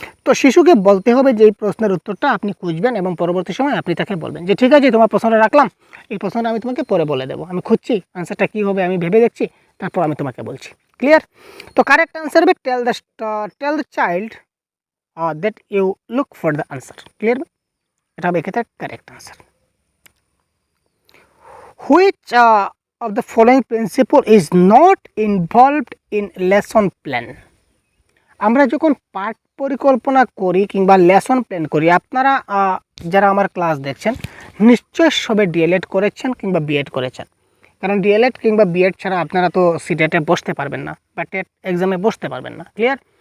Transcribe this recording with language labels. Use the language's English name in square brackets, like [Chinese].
[Bangla] তো শিশুকে বলতে হবে যে এই প্রশ্নের উত্তরটা আপনি খুঁজবেন এবং পরবর্তী সময় আপনি তাকে বলবেন যে ঠিক আছে তোমার প্রশ্নটা রাখলাম, এই প্রশ্নটা আমি তোমাকে পরে বলে দেবো, আমি খুঁজছি আনসারটা কী হবে, আমি ভেবে দেখছি, তারপর আমি তোমাকে বলছি। ক্লিয়ার? [English] তো correct answer হবে tell the child that you look for the answer. Clear? [Bangla] এটা হবে এক্ষেত্রে correct answer. [English] Which of the following principle is not involved in lesson plan? [Bangla] আমরা যখন পাঠ পরিকল্পনা করি কিংবা লেসন প্ল্যান করি, আপনারা যারা আমার ক্লাস দেখছেন নিশ্চয় সবে ডিএলএড করেছেন কিংবা বিএড করেছেন। কারণ ডিএলএড কিংবা বিএড ছাড়া আপনারা তো সিটেটে বসতে পারবেন না বা টেট এক্সামে বসতে পারবেন না। ক্লিয়ার?